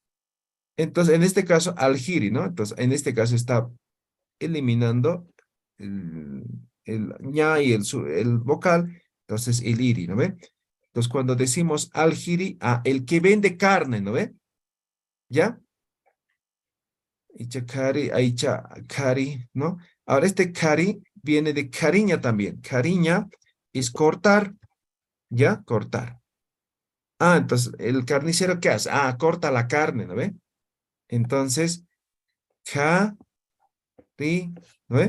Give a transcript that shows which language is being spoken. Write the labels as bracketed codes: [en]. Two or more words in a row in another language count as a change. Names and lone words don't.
[es] Entonces, en este caso, aljiri, ¿no? Entonces, en este caso está eliminando el ña y el vocal, entonces el iri, ¿no ve? Entonces, cuando decimos aljiri, el que vende carne, ¿no ve? ¿Ya? [ay] Icha kari, aicha kari, [es] ¿no? Ahora este kari viene de cariña también. Cariña es cortar, ¿ya? Cortar. Entonces, ¿el carnicero qué hace? Corta la carne, ¿no ve? Entonces, ri, ¿no ve?